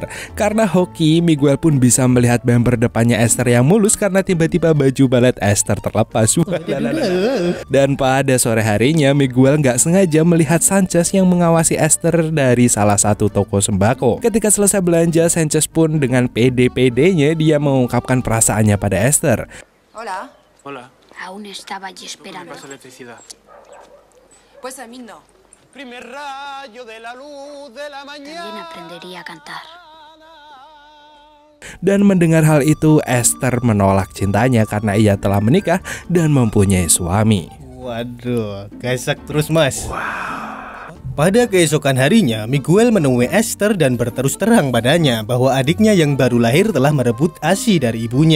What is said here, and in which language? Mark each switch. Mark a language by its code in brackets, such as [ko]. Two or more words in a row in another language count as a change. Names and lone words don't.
[id] Karena hoki, Miguel pun bisa melihat bumper depannya Esther yang mulus karena tiba-tiba baju balet Esther terlepas. Dan pada sore harinya, Miguel nggak sengaja melihat Sanchez yang mengawasi Esther dari salah satu toko sembako. Ketika selesai belanja, Sanchez pun dengan pede-pedenya dia mengungkapkan perasaannya pada Esther. [es] Hola. Aún estaba allí esperando. Pues a mí no. Primer rayo de la luz de la mañana. También aprendería a cantar. [id] Dan mendengar hal itu, Esther menolak cintanya karena ia telah menikah dan mempunyai suami. Waduh, gasak terus mas. Pada keesokan harinya, Miguel menemui Esther dan berterus terang padanya bahwa adiknya yang baru lahir telah merebut ASI dari ibunya.